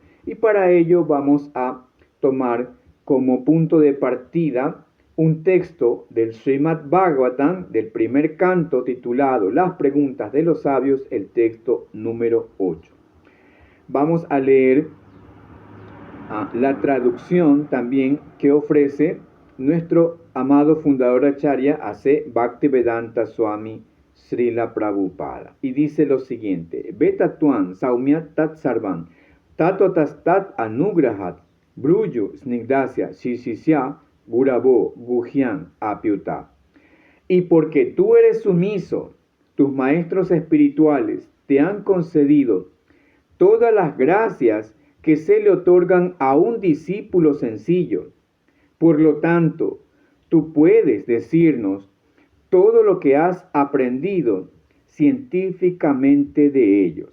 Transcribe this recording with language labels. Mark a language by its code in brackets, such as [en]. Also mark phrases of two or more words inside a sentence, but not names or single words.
[es] Y para ello vamos a tomar como punto de partida un texto del Srimad Bhagavatam, del primer canto titulado Las preguntas de los sabios, el texto número 8. Vamos a leer la traducción también que ofrece nuestro amado fundador Acharya A.C. Bhaktivedanta Swami Srila Prabhupada. Y dice lo siguiente: [sa] वेत्थ त्वं सौम्य तत् सर्वं तत्त्वतः तत् अनुग्रहात् ब्रूयुः स्निग्धस्य शिष्यस्य गुरवो गुह्यं अपि उत. [es] Y porque tú eres sumiso, tus maestros espirituales te han concedido todas las gracias que se le otorgan a un discípulo sencillo. Por lo tanto, tú puedes decirnos todo lo que has aprendido científicamente de ellos.